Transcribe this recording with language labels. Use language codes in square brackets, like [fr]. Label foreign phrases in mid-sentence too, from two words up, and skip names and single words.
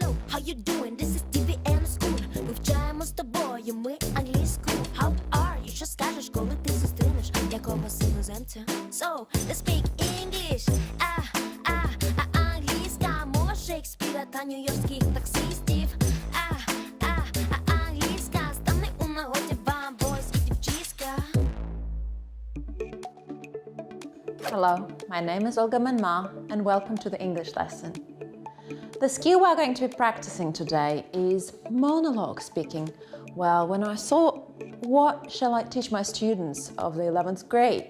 [en] how you doing? This is TV and school. [uk] Вивчаємо з тобою ми англійську. [en] How are you? [uk] Що скажеш, коли ти зустрінеш якогось іноземця? [en] So, let's speak English. [uk] Англійська мова Шекспіра та нью-йоркських таксистів. Англійська стане у нагоді вам, boys і дівчиська. [en] Hello, my name is Olga Manma and welcome to the English lesson. The skill we're going to be practicing today is monologue speaking. Well, when I thought, what shall I teach my students of the 11th grade?